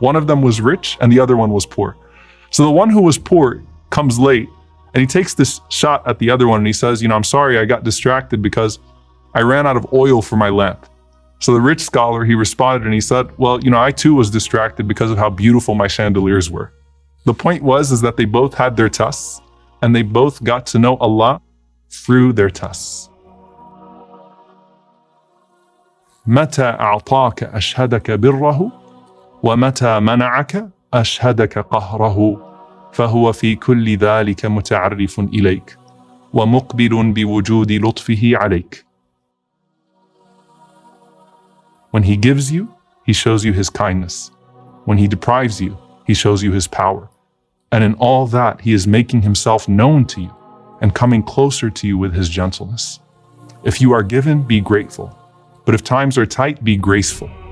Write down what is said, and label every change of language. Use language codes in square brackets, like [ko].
[en] One of them was rich and the other one was poor. So the one who was poor comes late and he takes this shot at the other one and he says, I'm sorry, I got distracted because I ran out of oil for my lamp. So the rich scholar, he responded and he said, well, I too was distracted because of how beautiful my chandeliers were. The point is that they both had their tests and they both got to know Allah through their tests. [ar] متى أعطاك أشهدك بره ومتى منعك أشهدك قهره فهو في كل ذلك متعرف إليك ومقبل بوجود لطفه عليك. [en] When He gives you, He shows you His kindness. When He deprives you, He shows you His power. And in all that, He is making Himself known to you and coming closer to you with His gentleness. If you are given, be grateful. But if times are tight, be graceful.